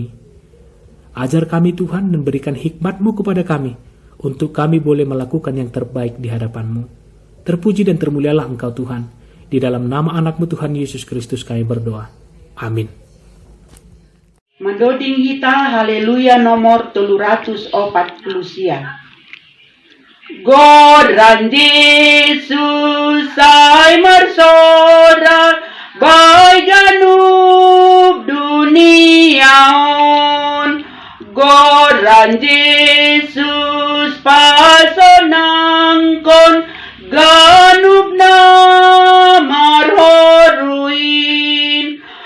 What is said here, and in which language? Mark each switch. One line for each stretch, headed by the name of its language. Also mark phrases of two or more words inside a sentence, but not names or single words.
Indonesian: Ajar kami Tuhan dan berikan hikmat-Mu kepada kami, untuk kami boleh melakukan yang terbaik di hadapan-Mu. Terpuji dan termulialah Engkau Tuhan. Di dalam nama anak-Mu Tuhan Yesus Kristus kami berdoa. Amin.
Batak Simalungun: Mendoding kita haleluya nomor 340 sia. Goran Yesus ay marsorak bay ganub duniaon. Goran Yesus pasonangkon ganub na marhoruin.